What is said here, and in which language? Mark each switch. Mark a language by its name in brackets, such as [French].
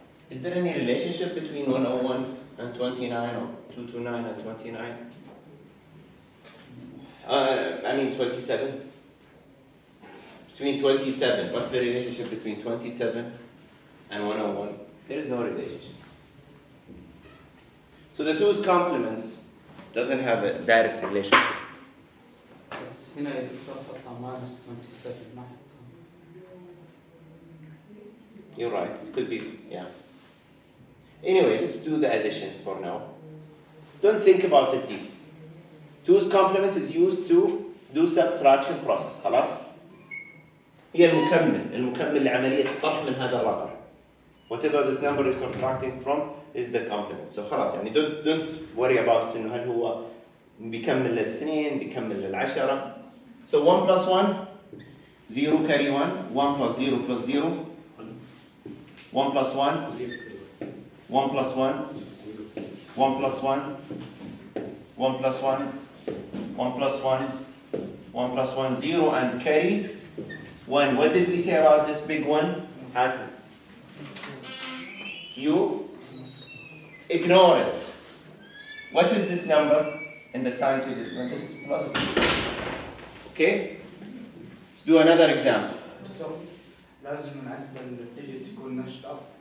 [English] Is there any relationship between 101 and 29 or 229 and 29? I mean 27. Between 27. What's the relationship between 27 and 101? There is no relationship. So the 2's complements doesn't have a direct relationship. [Arabic] بس هنا يا دكتور حطها minus 27 ما حطها. [English] You're right, it could be, yeah. Anyway, let's do the addition for now. Don't think about it deep. 2's complements is used to do subtraction process. [Arabic] خلاص؟ هي المكمل لعملية الطرح من هذا الرقم. [English] Whatever this number is subtracting from is the complement. [Arabic] So خلاص يعني [English] don't worry about it [Arabic] إنه هل هو بيكمل للاثنين بيكمل للعشرة. [English] So 1 plus 1 0 carry 1 1 plus 0 plus 0 1 plus 1 1 plus 1 1 plus 1 1 plus 1 1 plus 1 1 plus 1 0 and carry 1. What did we say about this big one? You ignore it. What is this number in the sign to this one? This is plus. Okay? Let's do another example. [Arabic] لازم نعدل الديجيت يكون نفس الأب.